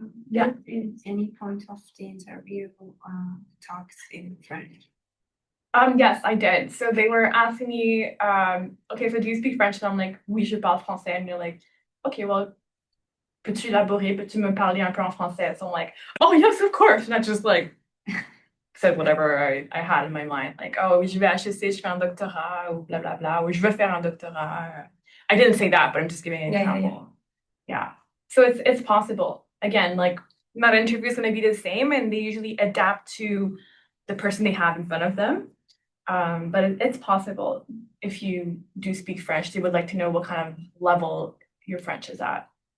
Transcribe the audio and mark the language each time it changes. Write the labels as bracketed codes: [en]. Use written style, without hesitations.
[en] Yeah. In any point of the interview, talks in French. Yes, I did. So they were asking me, okay, so do you speak French? And I'm like, [fr] oui, je parle français. [en] And they're like, okay, well, [fr] peux-tu élaborer? Peux-tu me parler un peu en français? [en] So I'm like, oh, yes, of course. And I just like said whatever I had in my mind. Like, oh, [fr] je vais à HEC, je fais un doctorat, ou blah, blah, blah, ou je veux faire un doctorat. [en] I didn't say that, but I'm just giving an example. Yeah. So it's possible. Again, like, not an interview is going to be the same, and they usually adapt to the person they have in front of them. But it's possible. If you do speak French, they would like to know what kind of level your French is at.